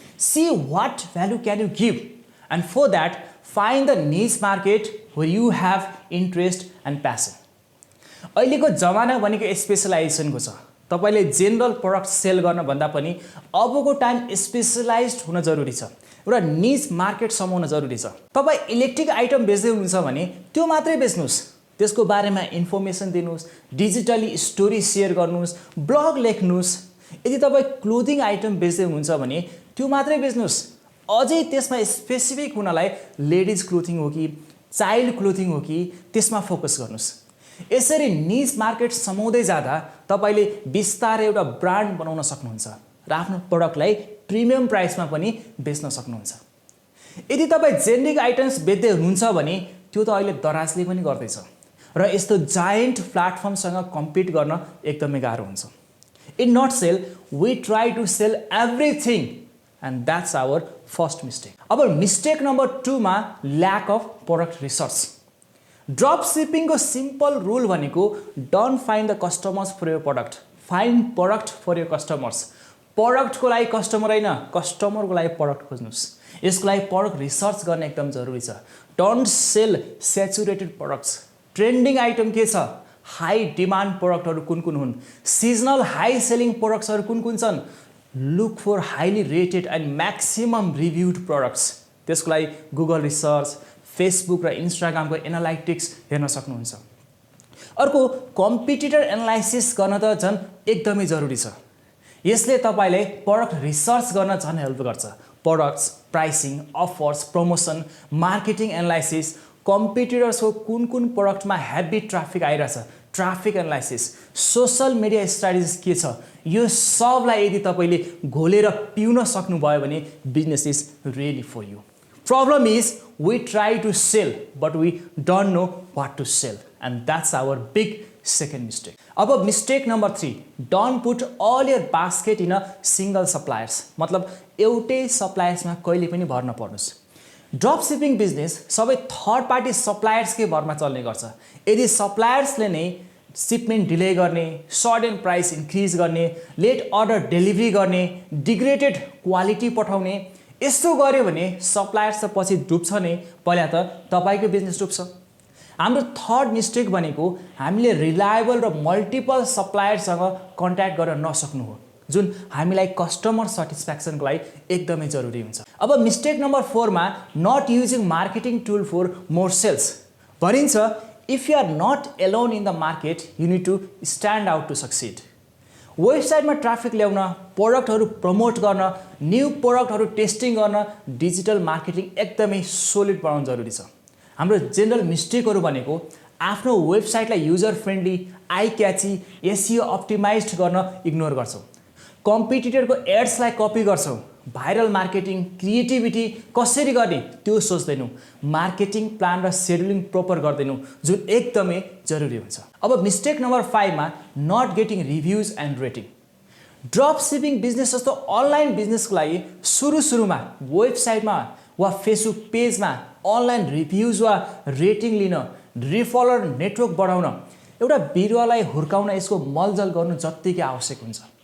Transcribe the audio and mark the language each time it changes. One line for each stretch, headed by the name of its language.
English: See what value can you give, and for that find the niche market where you have interest and passion.
Nepali: अहिलेको जमाना भनेको स्पेशलाइजेसनको छ। तपाईले general product sale गर्न भन्दा पनि अबको टाइम स्पेशलाइज्ड हुन जरुरी छ। एउटा निच मार्केट समाउन जरुरी छ। तपाई इलेक्ट्रिक आइटम बेच्दै हुनुहुन्छ भने त्यो मात्रै बेच्नुस्, त्यसको बारेमा इन्फर्मेसन दिनुस्, डिजिटली स्टोरी शेयर गर्नुस्, ब्लग लेख्नुस्। यदि तपाई क्लोथिङ आइटम बेच्दै हुनुहुन्छ भने त्यो मात्रै बेच्नुस्। अझै त्यसमा स्पेसिफिक हुनलाई लेडिज क्लोथिङ हो कि चाइल्ड क्लोथिङ हो कि त्यसमा फोकस गर्नुस्। यसरी निच मार्केट समाउँदै जाँदा तपाईले बिस्तारै एउटा ब्रान्ड बनाउन सक्नुहुन्छ र आफ्नो प्रोडक्टलाई प्रिमियम प्राइसमा पनि बेच्न सक्नुहुन्छ। यदि तपाई जेनेरिक आइटम्स बेच्दै हुनुहुन्छ भने त्यो त अहिले दराजले पनि गर्दैछ र यस्तो जायन्ट प्लेटफर्मसँग कम्पिट गर्न एकदमै गाह्रो हुन्छ।
English: In nutshell we try to sell everything and that's our first mistake.
Nepali: अब मिस्टेक नम्बर 2 मा lack of product research. Drop सिपिङको simple rule भनेको
English: Don't find the customers for your product, find product for your customers.
Nepali: प्रोडक्टको लागि customer होइन, कस्टमरको लागि product खोज्नुस्। यसको लागि product research गर्न एकदम जरुरी छ।
English: Don't sell saturated products.
Nepali: Trending item के छ, हाई डिमान्ड प्रोडक्टहरू कुन कुन हुन्, सिजनल हाई सेलिङ प्रोडक्ट्सहरू कुन कुन छन्।
English: Look for highly rated and maximum reviewed products.
Nepali: त्यसको लागि गुगल रिसर्च, फेसबुक र इन्स्टाग्रामको एनालाइटिक्स हेर्न सक्नुहुन्छ। अर्को कम्पिटिटर एनालाइसिस गर्न त झन् एकदमै जरुरी छ। यसले तपाईलाई प्रोडक्ट रिसर्च गर्न झन् हेल्प गर्छ। Products, pricing, offers, promotion, marketing analysis, कम्पिटिटर्सको कुन कुन प्रोडक्टमा हेभी ट्राफिक आइरहेछ, traffic analysis, social media strategies के छ, यो सबलाई यदि तपाईले घोलेर पिउन सक्नुभयो भने
English: Business is really for you. Problem is we try to sell but we don't know what to sell and that's our big second mistake. अब mistake number 3, don't put all your basket in a single suppliers।
Nepali: मतलब एउटै सप्लायर्समा कहिले पनि भर नपर्नुस्। Drop shipping business सबै third party सप्लायर्सकै भरमा चल्ने गर्छ। यदि सप्लायर्सले नै सिपमेन्ट डिले गर्ने, सडन प्राइस इन्क्रिज गर्ने, लेट अर्डर डेलिभरी गर्ने, डिग्रेडेड क्वालिटी पठाउने, यस्तो गर्यो भने सप्लायर्स त पछि डुब्छ नै, पहिला त तपाईको बिजनेस डुब्छ। हाम्रो थर्ड मिस्टेक भनेको हामीले रिलायबल र मल्टिपल सप्लायर्ससँग कन्ट्याक्ट गर्न नसक्नु हो, जुन हामीलाई कस्टमर सेटिस्फ्याक्सनको लागि एकदमै जरुरी हुन्छ। अब मिस्टेक नम्बर 4 मा
English: not using marketing tool for more sales
Nepali: भनिन्छ।
English: If you are not alone in the market you need to stand out to succeed.
Nepali: वेबसाइटमा ट्राफिक ल्याउन, प्रोडक्टहरू प्रमोट गर्न, न्यू प्रोडक्टहरू टेस्टिङ गर्न डिजिटल मार्केटिङ एकदमै सोलिड बनाउन जरुरी छ। हाम्रो जेनरल मिस्टेकहरू भनेको आफ्नो वेबसाइटलाई युजर फ्रेन्डली, आई क्याची, एसइओ अप्टिमाइज्ड गर्न इग्नोर गर्छौँ। कम्पिटिटरको एड्सलाई कपी गर्छौँ। भाइरल मार्केटिङ, क्रिएटिभिटी कसरी गर्ने त्यो सोच्दैनौँ। मार्केटिङ प्लान र सेड्युलिङ प्रपर गर्दैनौँ, जुन एकदमै जरुरी हुन्छ। अब मिस्टेक नम्बर 5 मा
English: Not getting reviews and rating.
Nepali: Drop shipping business जस्तो अनलाइन बिजनेसको लागि सुरुमा वेबसाइटमा वा फेसबुक पेजमा अनलाइन रिभ्युज वा रेटिङ लिन, रिफलर नेटवर्क बढाउन, एउटा बिरुवालाई हुर्काउन यसको मलजल गर्नु जत्तिकै आवश्यक हुन्छ।